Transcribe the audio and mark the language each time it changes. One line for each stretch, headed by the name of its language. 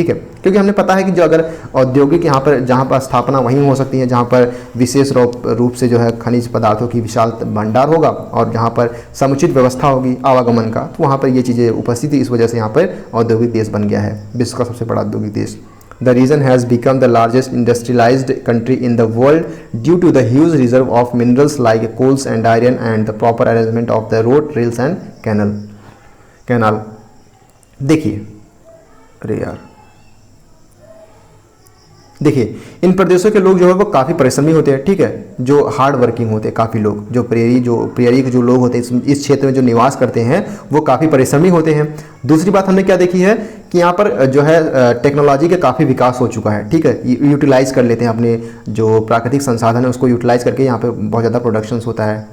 Hindi: ठीक है, क्योंकि हमने पता है कि जो अगर औद्योगिक यहाँ पर जहाँ पर स्थापना वहीं हो सकती है जहाँ पर विशेष रूप से जो है खनिज पदार्थों की विशाल भंडार होगा और जहाँ पर समुचित व्यवस्था होगी आवागमन का, तो वहाँ पर ये चीज़ें उपस्थित थी। इस वजह से यहाँ पर औद्योगिक देश बन गया है, विश्व का सबसे बड़ा औद्योगिक देश।
English: The region has become the largest industrialized country in the world due to the huge reserve of minerals like coals and iron and the proper arrangement of the road, rails and canal।
Hindi: देखिए, अरे यार देखिए, इन प्रदेशों के लोग जो है वो काफ़ी परिश्रमी होते हैं। ठीक है, जो हार्ड वर्किंग होते हैं काफ़ी लोग, जो प्रेरी के जो लोग होते हैं इस क्षेत्र में जो निवास करते हैं वो काफ़ी परिश्रमी होते हैं। दूसरी बात हमने क्या देखी है कि यहाँ पर जो है टेक्नोलॉजी का काफ़ी विकास हो चुका है। ठीक है, यूटिलाइज कर लेते हैं अपने जो प्राकृतिक संसाधन है उसको यूटिलाइज करके यहाँ पे बहुत ज़्यादा प्रोडक्शन होता है।